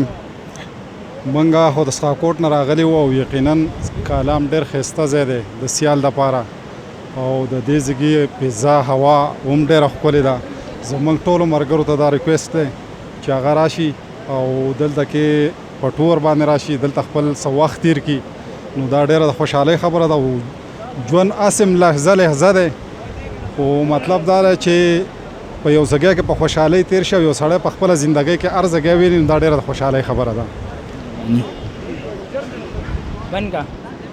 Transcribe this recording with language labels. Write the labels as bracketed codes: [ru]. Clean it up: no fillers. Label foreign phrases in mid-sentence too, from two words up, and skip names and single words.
[ps] منګه خو د سخاکوټ نه راغلی وو او یقینا کلام ډېر ښایسته ځای دی د سیال دپاره او د دې ځایګي فضا هوا هم ډېره ښکلې ده. زموږ ټولو ملګرو ته دا ریکویسټ دی چې هغه راشي او دلته کې په ټور باندې راشي دلته خپل څه وخت تیر کړي نو دا ډېره د خوشحالۍ خبره ده. او ژوند اسم لحظه لحظه دی خو مطلب دا دی چې په یو ځای کې په خوشحالۍ تیر شي او یو سړی په خپله زندګۍ کې هر ځای ویني نو دا ډېره د خوشحالۍ خبره ده. بند کا